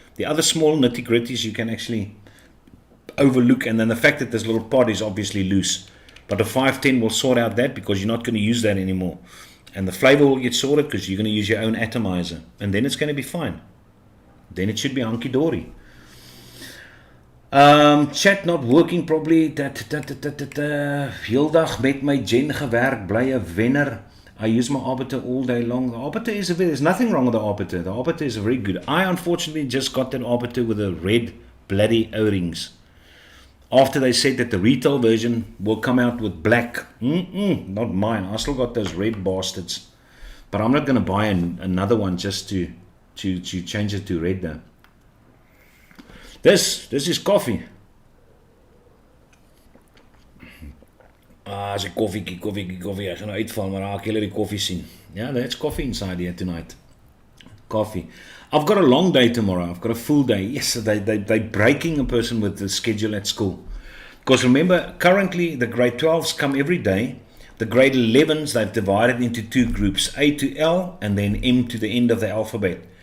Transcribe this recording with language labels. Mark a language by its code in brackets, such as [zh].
[en] The other small nitty-gritties you can actually overlook, and then the fact that this little pod is obviously loose. But the 510 will sort out that because you're not going to use that anymore. And the flavor will get sorted because you're going to use your own atomizer. And then it's going to be fine. Then it should be hunky-dory. Chat not working probably. [af] Heel dag met my gen gewerk, bly 'n wenner. [en] I use my arbiter all day long. The arbiter there's nothing wrong with the arbiter. The arbiter is very good. I unfortunately just got that arbiter with the red bloody O-rings. After they said that the retail version will come out with black. Not mine. I still got those red bastards. But I'm not going to buy another one just to change it to red though. This is coffee. [af] As 'n koffie. Ek gaan uitval, maar raak julle die koffie sien. [en] Yeah, that's coffee inside here tonight. Coffee. I've got a long day tomorrow. I've got a full day. Yes, they're breaking a person with the schedule at school. Because remember, currently the grade 12s come every day. The grade 11s, they've divided into two groups, A to L and then M to the end of the alphabet.